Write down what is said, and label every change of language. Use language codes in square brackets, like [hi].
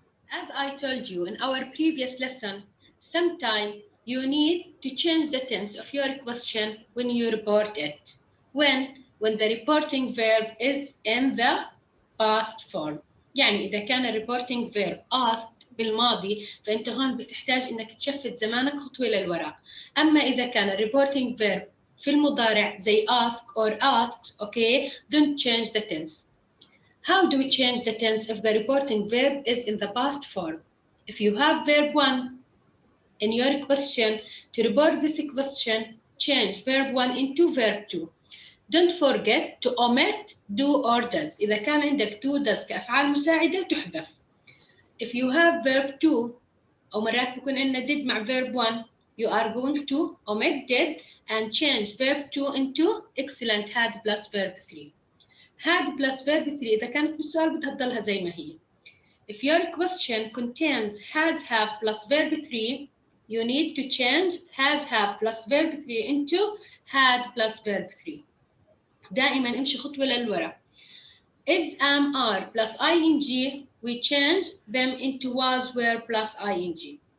[en] As I told you in our previous lesson, sometimes you need to change the tense of your question when you report it. When the reporting verb is in the past form. [ar] يعني إذا كان [en] reporting verb asked [ar] بالماضي فأنت هون بتحتاج إنك تشفت زمانك خطوة للوراء. أما إذا كان [en] reporting verb [ar] في المضارع زي [en] ask or asked, okay, don't change the tense. How do we change the tense if the reporting verb is in the past form? If you have verb 1 in your question, to report this question, change verb 1 into verb 2. Don't forget to omit do or does. [ar] إذا كان عندك do does كأفعال مساعدة تحذف. [en] If you have verb 2 [ar] أو مرات بيكون عندنا [en] did مع verb 1, you are going to omit did and change verb 2 into excellent had plus verb 3. had plus verb 3 [ar] إذا كانت بالسؤال بدها تضلها زي ما هي. [en] If your question contains has have plus verb 3, you need to change has have plus verb 3 into had plus verb 3. [ar] دائما امشي خطوة للورا. [en] Is am are plus ing, we change them into was were plus ing.